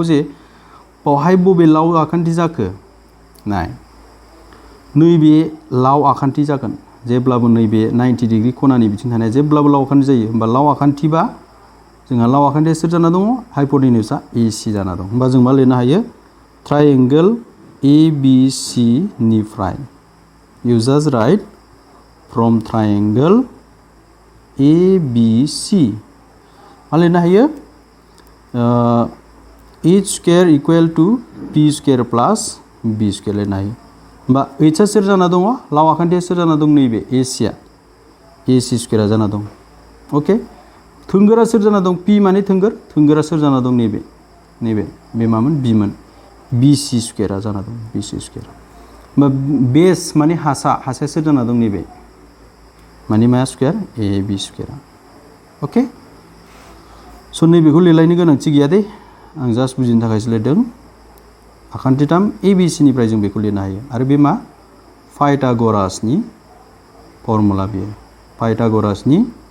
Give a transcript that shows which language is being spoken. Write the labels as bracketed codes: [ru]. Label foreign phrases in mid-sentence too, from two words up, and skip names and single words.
[brx] जे बावहाय बबे लाव आखान्थि जाखो नाय नैबे लाव आखान्थि जागोन जेब्लाबो नैबे 90 डिग्री खनानि बिथिं थानाया जेब्लाबो लाव आखान्थि जायो होमबा लाव आखान्थिबा जोंहा लाव आखान्थिया सोर जाना दङ हाइपोटेन्यूजआ AC जाना दं होमबा जों मा लिरनो हायो ट्रायंगोल ABC निफ्राय [en] you just write from triangle [brx] ABC मा लिरनो हायो [en] h square equal to p square plus b square [brx] लिरनो हायो होमबा h आ सोर जाना दङ लाव आखान्थिया सोर जाना दं नैबे ac आ ac स्क्वायर आ जाना दं ओके थोंगोरा सोर जाना दं p माने थोंगोरा सोर जाना दं नैबे बे मामोन b मोन bc स्क्वायर आ जाना दं bc स्क्वायर होमबा बेस माने हासाया सोर जाना दं नैबे माने मा स्क्वायर ab स्क्वायर ओके स' नैबेखौ लिरलायनो गोनांथि गैया दे आं जास्ट बुजिनो थाखायसो लिरदों आखान्थिथाम ABC निफ्राय जों बेखौ लिरनो हायो आरो बे मा पाइथागरासनि फर्मुला बेयो पाइथागरासनि